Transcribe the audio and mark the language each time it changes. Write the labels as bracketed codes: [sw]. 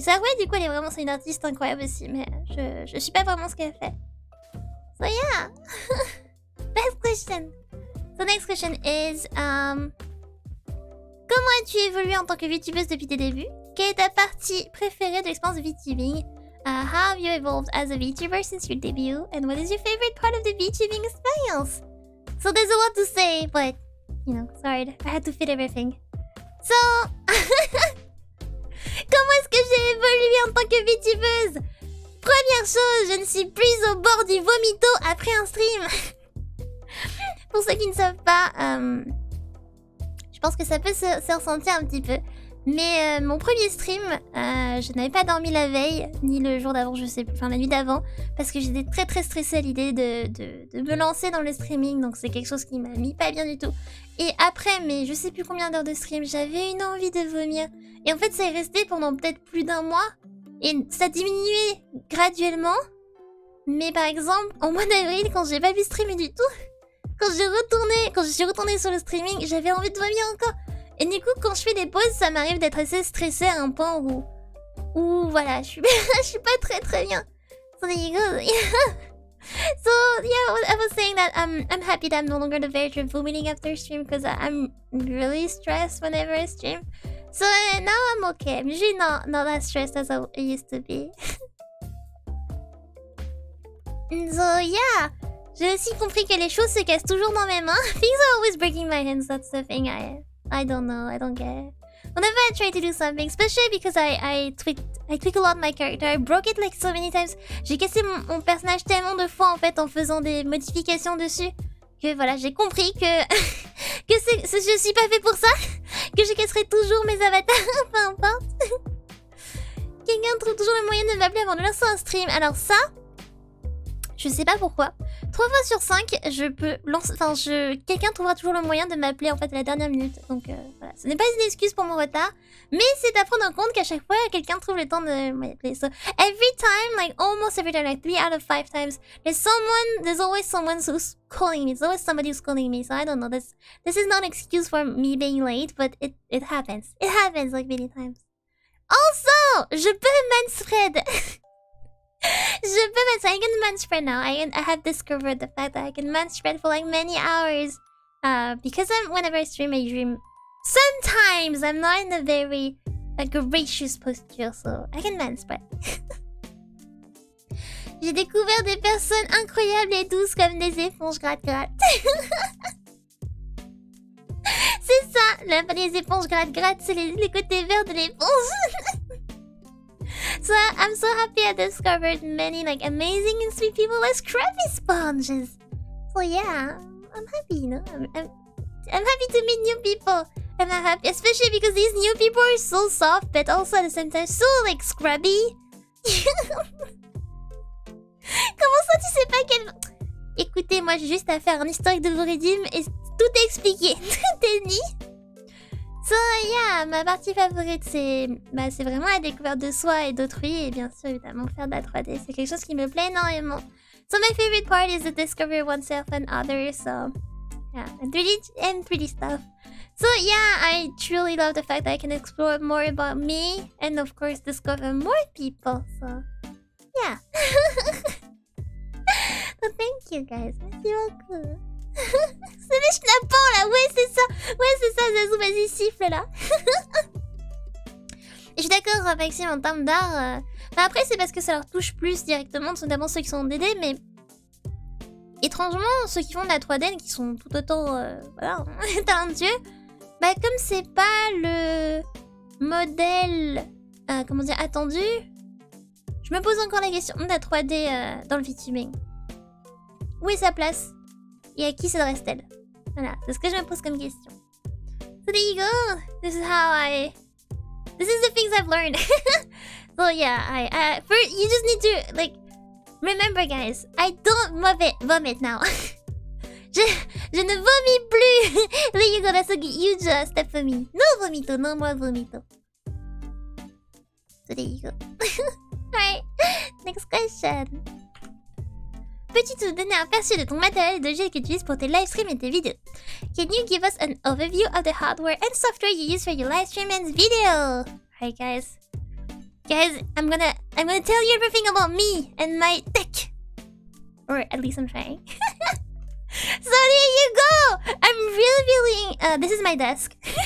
[fr] Ça, ouais, du coup, elle est vraiment, c'est une artiste incroyable aussi, mais je sais pas vraiment ce qu'elle fait. [en] So yeah. Next question. So next question is, [fr] comment as-tu évolué en tant que VTubeuse depuis tes débuts? Quelle est ta partie préférée de l'expérience de VTubing? [en] How have you evolved as a VTuber since your debut? And what is your favorite part of the VTubing experience? So there's a lot to say, but, you know, sorry, I had to fit everything. [fr] So, comment est-ce que j'ai évolué en tant que VTubeuse? Première chose, je ne suis plus au bord du vomito après un stream. Pour ceux qui ne savent pas, je pense que ça peut se ressentir un petit peu. Mais mon premier stream, je n'avais pas dormi la veille, ni le jour d'avant, je sais plus, enfin la nuit d'avant, parce que j'étais très très stressée à l'idée de me lancer dans le streaming, donc c'est quelque chose qui m'a mis pas bien du tout. Et après, mais je sais plus combien d'heures de stream, j'avais une envie de vomir. Et en fait, ça est resté pendant peut-être plus d'un mois, et ça diminuait graduellement. Mais par exemple, en mois d'avril, quand j'ai pas pu streamer du tout, quand je suis retournée sur le streaming, j'avais envie de vomir encore. Et du coup, quand je fais des pauses, ça m'arrive d'être assez stressée à un point où voilà, je suis pas très bien. [en] So there you go. So yeah, I was saying that I'm happy that I'm no longer the very vomiting after stream because I'm really stressed whenever I stream. So now I'm okay. I'm usually not that stressed as I used to be. So yeah, [fr] j'ai aussi compris que les choses se cassent toujours dans mes mains. [en] Things are always breaking my hands. That's the thing I don't know. I don't get it. Whenever I try to do something, especially because I tweak a lot my character. I broke it like so many times. [fr] J'ai cassé mon personnage tellement de fois en fait en faisant des modifications dessus que voilà, j'ai compris que je suis pas fait pour ça, que je casserai toujours mes avatars, peu importe. Quelqu'un trouve toujours le moyen de m'appeler avant de lancer un stream. Alors ça, je sais pas pourquoi. 3 fois sur 5, je peux lancer... Enfin, quelqu'un trouvera toujours le moyen de m'appeler en fait à la dernière minute. Donc voilà, ce n'est pas une excuse pour mon retard. Mais c'est à prendre en compte qu'à chaque fois, quelqu'un trouve le temps de m'appeler. [en] So, every time, like almost every time, like 3 out of 5 times, there's always someone who's calling me. There's always somebody who's calling me. So I don't know, this is not an excuse for me being late, but it happens. It happens like many times. Also, [fr] je peux [en] manspread. I can manspread now. I have discovered the fact that I can manspread for like many hours. Because whenever I stream, sometimes I'm not in a very gracious posture, so I can manspread. [fr] J'ai découvert des personnes incroyables et douces comme des éponges gratte-gratte. C'est ça, les éponges gratte-gratte, c'est les côtés verts de l'éponge. [en] So I'm so happy I discovered many like amazing and sweet people like scruffy sponges. So yeah, I'm happy, you know. I'm happy to meet new people. And I'm happy, especially because these new people are so soft, but also at the same time so like scrubby. [fr] Comment ça tu sais pas quel... Écoutez, moi j'ai juste à faire un historique de vos rédimes et tout est expliqué. Tout est dit. [en] So yeah, [fr] ma partie favorite c'est vraiment la découverte de soi et d'autrui et bien sûr évidemment faire de la 3D, c'est quelque chose qui me plaît énormément. [en] So my favorite part is to discover oneself and others, so yeah, and 3D stuff. So yeah, I truly love the fact that I can explore more about me and of course discover more people, so yeah. So thank you guys, [fr] merci beaucoup. C'est des schnappants là, ouais c'est ça, Zazou, vas-y siffle là. Je suis d'accord Maxime en termes d'art, après c'est parce que ça leur touche plus directement, notamment ceux qui sont en DD, mais étrangement ceux qui font de la 3D qui sont tout autant voilà, talentueux, comme c'est pas le modèle comment dire attendu, je me pose encore la question de la 3D dans le VTubing. Où est sa place? Et à qui s'adresse-t-elle? Voilà, c'est ce que je me pose comme question. [en] So there you go. This is the things I've learned. So yeah, first you just need to like remember, guys. I don't vomit now. [fr] je ne vomis plus. [en] There you go. That's a huge step for me. No vomito, no more vomito. So there you go. Alright, next question. [fr] peux-tu te donner un aperçu de ton matériel et de jeu que tu utilises pour tes live streams et tes vidéos? [en] Can you give us an overview of the hardware and software you use for your live stream and video? Alright, guys. Guys, I'm gonna tell you everything about me and my tech. Or at least I'm trying. So there you go! I'm really feeling... this is my desk.